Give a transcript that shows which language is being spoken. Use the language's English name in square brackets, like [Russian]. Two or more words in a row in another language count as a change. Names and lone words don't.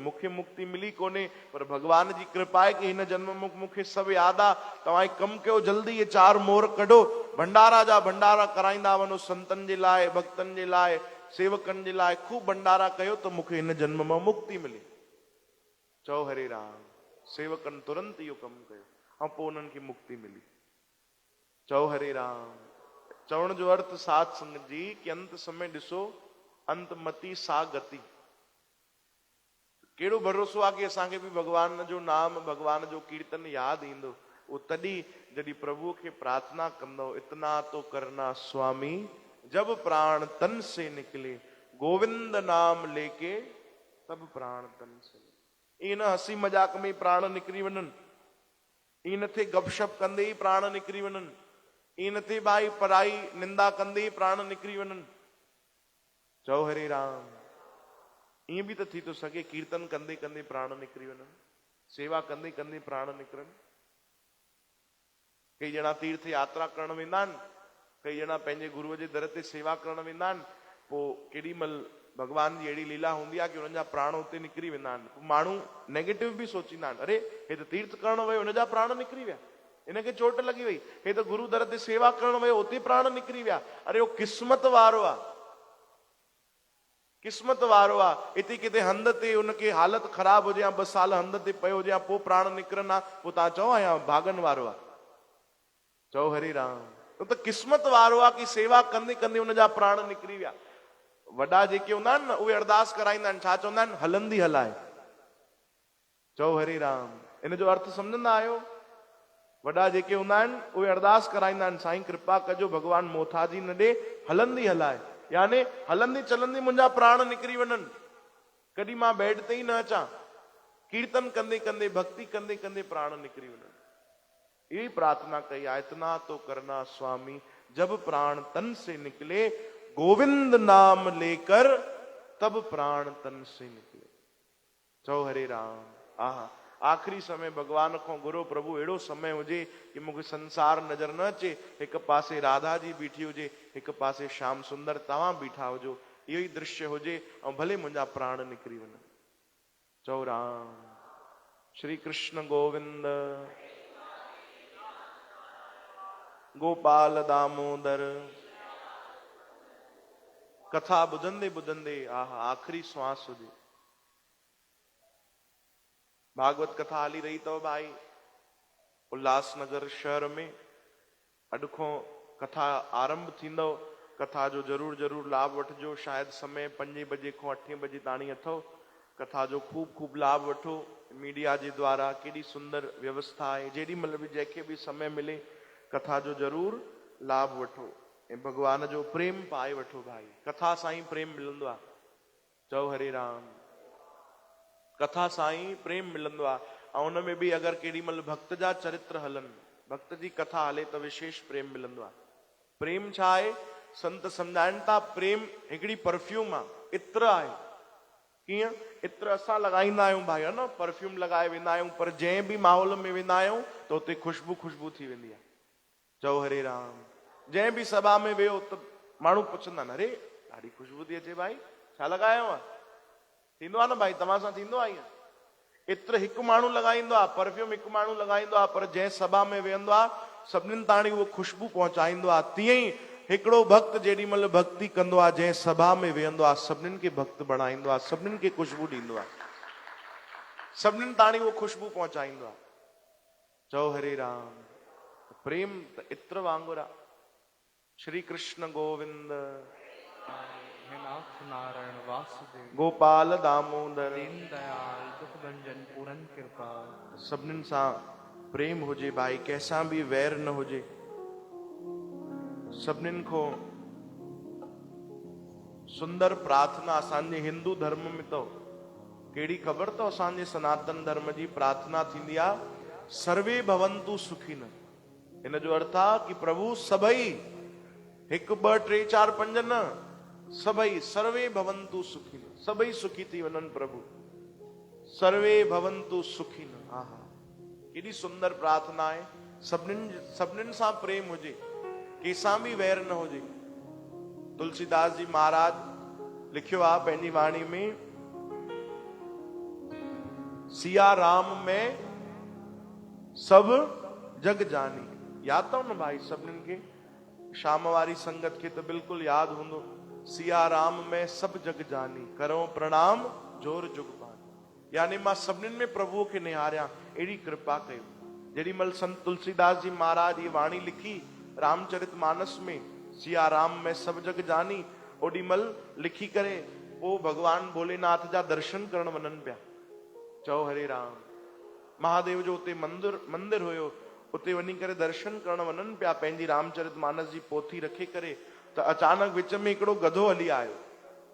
[Sindhi] मूंखे मुक्ति मिली कोन्हे, पर भॻवान जी कृपा आहे कि हिन जन्म में मूंखे सभु यादि आहे। तव्हां हिकु कमु कयो, जल्दी इहे 4 मोहर कढो, भंडारा जा भंडारा कराईंदा वञो, संतनि जे लाइ, भक्तनि जे लाइ, सेवकनि जे लाइ खूब भंडारा कयो, त मूंखे हिन जन्म में मुक्ति मिले। चओ हरे राम। सेवकनि तुरंत इहो कमु कयो ऐं पोइ उन्हनि खे मुक्ति मिली। चओ हरे राम। चवण जो अर्थ साध संगत जी कि अंत समय ॾिसो, अंत मती सा गति। कहिड़ो भरोसो आहे कि असांखे बि भॻवान जो नाम, भॻवान जो कीर्तन यादि ईंदो। उहो तॾहिं जॾहिं प्रभुअ खे प्रार्थना कंदो, [Hindi] इतना तो करना स्वामी जब प्राण तन से निकले, गोविंद नाम लेके तब प्राण तन से। [Sindhi] ईअं न हंसी मजाक में प्राण निकिरी वञनि, ईअं न थिए गपशप कंदे ई प्राण निकिरी वञनि, ईअं न थिए भाई पढ़ाई निंदा कंदे ई प्राण निकिरी वञनि। चओ हरे राम। ईअं बि त थी थो सघे कीर्तन कंदे कंदे प्राण निकिरी वञनि, सेवा कंदे कंदे प्राण निकिरनि। कई ॼणा तीर्थ यात्रा करण वेंदा आहिनि, कई ॼणा पंहिंजे गुरूअ जे दर ते सेवा करण वेंदा आहिनि, पोइ केॾी महिल भॻवान जी अहिड़ी लीला हूंदी आहे कि हुननि जा प्राण उते निकिरी वेंदा आहिनि। पोइ माण्हू नेगेटिव बि सोचींदा आहिनि, अरे हे त तीर्थ करण वियो हुनजा प्राण निकिरी विया, इनखे चोट लॻी वई, हे त गुरू दर ते सेवा करण वियो उते प्राण निकिरी विया। अरे उहो क़िस्मत वारो आहे, क़िस्मत वारो आहे। हिते किथे हंध ते उनखे हालत ख़राब हुजे या 2 साल हंध ते पियो हुजे या पोइ प्राण निकिरनि हा, पोइ तव्हां चओ या भागन वारो आहे। चओ हरे राम। त क़िस्मत वारो आहे कि सेवा कंदे कंदे हुनजा प्राण निकिरी विया। वॾा जेके हूंदा आहिनि न उहे अरदास कराईंदा आहिनि, छा चवंदा आहिनि? हलंदी हलाए। चओ हरे राम। इन जो अर्थ सम्झंदा आहियो? वॾा जेके हूंदा आहिनि उहे अरदास कराईंदा आहिनि, साईं कृपा कजो भॻवान मोथाजी न ॾे, हलंदी हलाए, यानी हलंदी चलंदी मुंहिंजा प्राण निकिरी वञनि, कॾहिं मां बेड ते ई न अचां, कीर्तन कंदे कंदे भक्ति कंदे कंदे प्राण निकिरी वञनि। [Hindi] यही प्रार्थना कही आहे, इतना तो करना स्वामी जब प्राण तन से निकले, गोविंद नाम लेकर तब प्राण तन से निकले। [Sindhi] चओ हरे राम। आहा, आखिरी समय भगवान को गुरु प्रभु अहिड़ो समय हुजे कि मूंखे संसार नज़र न अचे, एक पासे राधा जी बीठी हुजे, एक पासे श्याम सुंदर तव्हां बीठा हुजो, इहो ई दृश्य हुजे ऐं भले मुंहिंजा प्राण निकिरी वञनि। चओ राम। श्री कृष्ण गोविंद, गोपाल दामोदर। कथा ॿुधंदे ॿुधंदे आहा आखिरी श्वास हुजे। भागवत कथा हली रही अथव भाई उल्लासनगर शहर में। अॼु खां कथा आरंभ थींदव, कथा जो ज़रूर ज़रूर लाभ वठिजो। शायदि समय 5 बजे खां 8 बजे ताणी अथव। कथा जो खूब खूब लाभ वठो। मीडिया जे द्वारा केॾी सुंदर व्यवस्था आहे, जेॾी महिल बि जंहिंखे बि समय मिले कथा जो ज़रूर लाभ वठो ऐं भगवान जो प्रेम पाए वठो। भाई कथा सां ई प्रेम मिलंदो आहे। चओ हरे राम। कथा सां ई प्रेम मिलंदो आहे। ऐं उन में बि अगरि केॾी महिल भक्त जा चरित्र हलनि, भक्त जी कथा हले त विशेष प्रेम मिलंदो आहे। प्रेम छा आहे? संत सम्झाइनि था, प्रेम हिकिड़ी परफ्यूम आहे, इत्र आहे। कीअं? इत्र असां लॻाईंदा आहियूं भाई, है न, परफ्यूम लॻाए वेंदा आहियूं, पर जंहिं बि माहौल में वेंदा आहियूं त उते ख़ुशबू ख़ुशबू थी वेंदी आहे। चओ हरे राम। जंहिं बि सभा में वियो त माण्हू पुछंदा आहिनि, अरे ॾाढी ख़ुशबू थी अचे भाई, छा लॻायो आहे? थींदो आहे न भाई, तव्हां सां थींदो आहे ईअं? इत्र हिकु माण्हू लॻाईंदो आहे, परफ्यूम हिकु माण्हू लॻाईंदो आहे, पर जंहिं सभा में वेहंदो आहे सभिनीनि ताणी उहो ख़ुशबू पहुचाईंदो आहे। तीअं ई हिकिड़ो भक्त जेॾी महिल भक्ति कंदो आहे, जंहिं सभा में वेहंदो आहे सभिनीनि खे भक्त बणाईंदो आहे, सभिनीनि खे ख़ुशबू ॾींदो आहे, सभिनीनि ताणी उहो ख़ुशबू पहुचाईंदो आहे। चओ हरे राम। प्रेम त इत्र वांगुरु आहे। श्री कृष्ण गोविंद, हे नाथ नारायण वासुदेव, गोपाल दामोदर, दीन दयाल दुख भंजन पूरन कृपा। सभिनीनि सां प्रेम हुजे भाई, कंहिंसां बि वैर न हुजे। सभिनीनि खां सुंदर प्रार्थना असांजे हिंदू धर्म में अथव। कहिड़ी ख़बर अथव? असांजे सनातन धर्म जी प्रार्थना थींदी आहे, [Sanskrit] सर्वे भवंतु सुखिन। [Sindhi] हिन जो अर्थ आहे कि प्रभु सभई, 1 2 3 4 5 न, सभई, [Sanskrit] सर्वे भवंतु सुखिन, [Sindhi] सभई सुखी थी वञनि प्रभु। [Sanskrit] सर्वे भवंतु सुखिन। [Sindhi] आहा, केॾी सुंदर प्रार्थना आहे। सभिनीनि सां प्रेम हुजे, कंहिंसां बि वैर न हुजे। तुलसीदास जी महाराज लिखियो आहे पंहिंजी वाणी में, [Hindi] सिया राम में सब जग जानी। [Sindhi] यादि अथव न भाई सभिनीनि खे? शाम वारी संगत खे त बिल्कुलु यादि हूंदो। [Hindi] सिया राम में सब जग जानी, करो प्रणाम जोर जुग पानी। [Sindhi] यानी मां सभिनीनि में प्रभुअ खे निहारियां, अहिड़ी कृपा कयो। जेॾी महिल संत तुलसीदास जी महाराज ये वाणी लिखी रामचरित मानस में, [Hindi] सिया राम में सब जग जानी, [Sindhi] ओॾी महिल लिखी करे पोइ भगवान भोलेनाथ जा दर्शन करण वञनि पिया। चओ हरे राम। महादेव जो उते मंदिर हुयो, उते वञी करे दर्शन करण वञनि पिया, पंहिंजी रामचरित मानस जी पोथी रखे करे, त अचानक विच में हिकिड़ो गधो हली आयो।